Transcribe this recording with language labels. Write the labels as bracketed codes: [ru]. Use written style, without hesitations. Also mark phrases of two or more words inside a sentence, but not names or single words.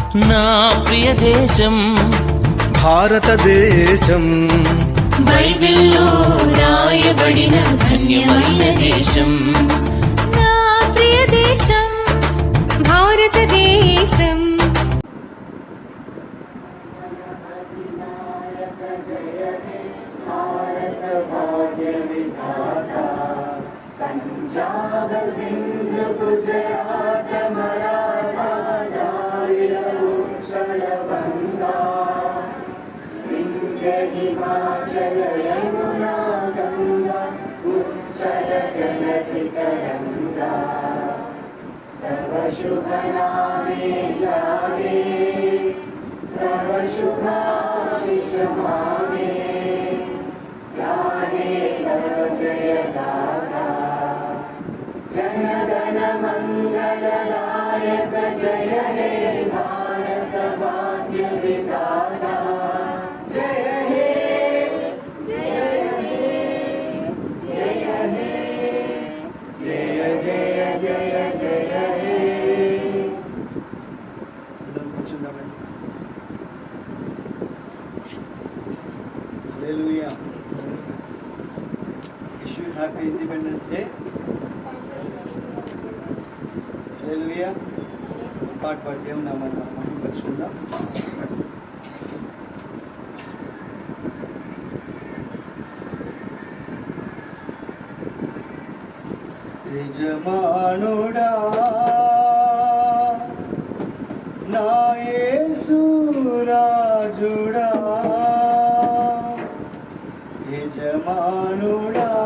[te] నా ప్రియ దేశం భారతదేశం, బైబిల్లో రాయబడిన ధన్యమైన దేశం. నా ప్రియ దేశం భారతదేశం. [bn] পঞ্জাব সিন্ধ গুজরাট মরাঠা দ্রাবিড় উৎকল বঙ্গা বিন্ধ্য হিমাচল যমুনা গঙ্গা উচ্চল জলসি তরঙ্গা তব শুভ নামে জাগে তব শুভাশিস মাগে গাহে তব জয় গাথা জন গণ মঙ্গলদায়ক জয় হে ভারত ভাগ্য বিধাতা জয় হে জয় হে জয় হে জয় জয় জয় জয় হে. [en] Hallelujah. Wish you happy Independence Day. Hallelujah. [te] పాట పాడి దేవుని నామాన్ని మహిమపరచుకుందాం. యజమానుడా నా యేసు రాజుడా, యజమానుడా